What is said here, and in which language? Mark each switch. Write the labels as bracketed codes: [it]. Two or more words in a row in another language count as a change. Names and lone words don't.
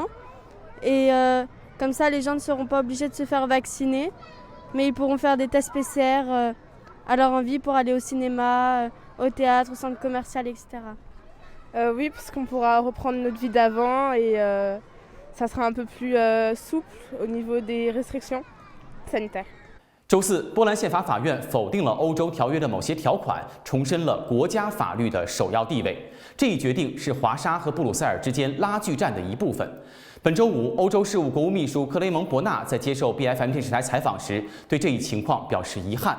[fr] Et comme ça, les gens ne seront pas obligés de se faire vacciner, mais ils pourront faire des tests PCR à leur envie pour aller au cinéma, au théâtre, au centre commercial, etc. Oui, parce qu'on pourra reprendre notre vie d'avant et ça sera un peu plus souple au niveau des restrictions sanitaires. [zh] 周四，波兰宪法法院否定了欧洲条约的某些条款，重申了国家法律的首要地位。这一决定是华沙和布鲁塞尔之间拉锯战的一部分。本周五，欧洲事务国务秘书克雷蒙·伯纳在接受 BFM 电视台采访时，对这一情况表示遗憾。